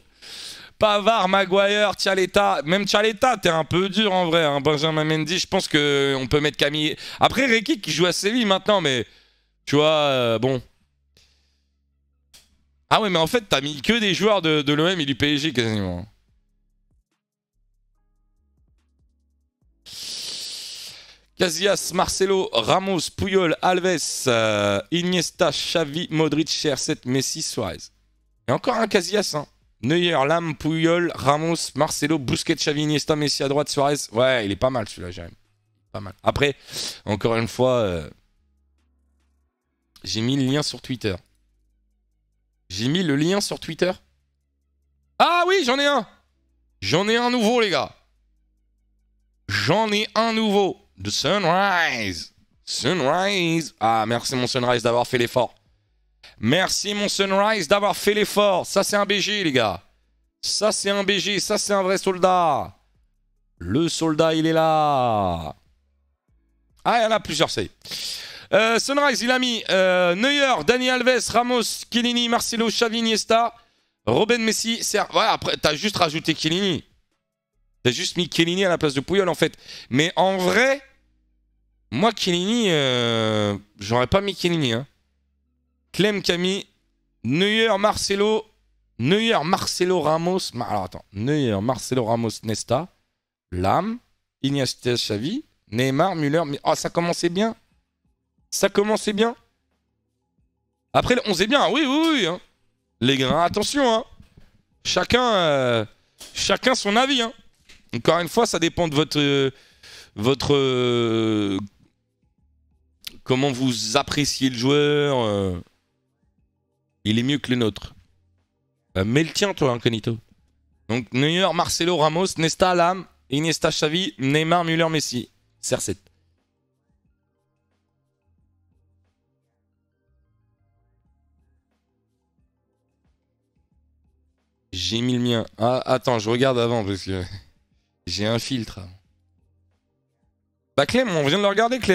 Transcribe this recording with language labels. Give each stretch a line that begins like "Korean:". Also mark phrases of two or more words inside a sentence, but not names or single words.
French: Pavard, Maguire, Tchaleta. Même Tchaleta, t'es un peu dur en vrai. Hein. Benjamin Mendy, je pense qu'on peut mettre Camille. Après, Rekik qui joue à Séville maintenant, mais tu vois, bon. Ah ouais, mais en fait, t'as mis que des joueurs de l'OM et du PSG quasiment. Casillas, Marcelo, Ramos, Puyol, Alves, Iniesta, Xavi, Modric, CR7, Messi, Suarez. Et encore un Casillas, hein. Neuer, Lam, Puyol, Ramos, Marcelo, Busquets, Xavi, Iniesta, Messi à droite, Suarez. Ouais, il est pas mal celui-là, j'aime. Pas mal. Après, encore une fois, j'ai mis le lien sur Twitter. J'ai mis le lien sur Twitter. Ah oui, j'en ai un. J'en ai un nouveau, les gars. J'en ai un nouveau. The Sunrise. Sunrise. Ah, merci mon Sunrise d'avoir fait l'effort. Merci mon Sunrise d'avoir fait l'effort. Ça, c'est un BG, les gars. Ça, c'est un BG. Ça, c'est un vrai soldat. Le soldat, il est là. Ah, il y en a plusieurs, ça y est. Sunrise, il a mis Neuer, Dani Alves, Ramos, Chiellini, Marcelo, Xavi, Iniesta, Robben, Messi. Ouais, après, t'as juste rajouté Chiellini. T'as juste mis Chiellini à la place de Puyol, en fait. Mais en vrai, moi, Chiellini, j'aurais pas mis Chiellini. Hein. Clem, Camille, Neuer, Marcelo, Ramos. Alors attends, Neuer, Marcelo, Ramos, Nesta, Lam, Iniesta, Xavi, Neymar, Müller. Oh, ça commençait bien. Ça commençait bien. Après, le 11 est bien. Oui, oui, oui. Hein. Les gars, attention. Hein. Chacun son avis. Hein. Encore une fois, ça dépend de votre comment vous appréciez le joueur. Il est mieux que le nôtre. Mais le tien, toi, Incognito. Donc, Neuer, Marcelo, Ramos, Nesta, Lam, Iniesta, Xavi, Neymar, Müller, Messi. CR7. J'ai mis le mien. Ah, attends, je regarde avant parce que j'ai un filtre. Bah, Clem, on vient de le regarder, Clem.